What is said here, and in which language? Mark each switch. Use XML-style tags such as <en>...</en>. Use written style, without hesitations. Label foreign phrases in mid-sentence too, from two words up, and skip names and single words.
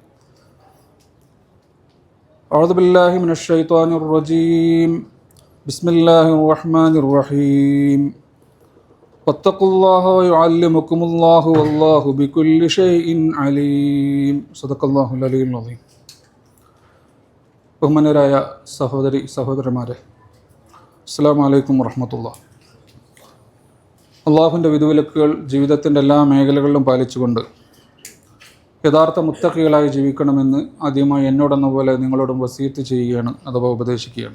<ar>أعوذ بالله من الشيطان الرجيم. بسم الله الرحمن الرحيم. واتقوا الله ويعلمكم الله والله بكل شيء عليم. صدق الله العلي العظيم.</ar> <ml>ബഹുമാന്യരായ സഹോദരി സഹോദരന്മാരെ,</ml> <ar>السلام عليكم ورحمة الله.</ar> <ml>അള്ളാഹുവിൻ്റെ വിധിവിലക്കുകൾ ജീവിതത്തിൻ്റെ എല്ലാ മേഖലകളിലും പാലിച്ചുകൊണ്ട് യഥാർത്ഥ മുത്തഖികളായി ജീവിക്കണമെന്ന് ആദ്യമായി എന്നോടെന്ന പോലെ നിങ്ങളോടും വസിയത്ത് ചെയ്യുകയാണ്, അഥവാ ഉപദേശിക്കുകയാണ്.</ml>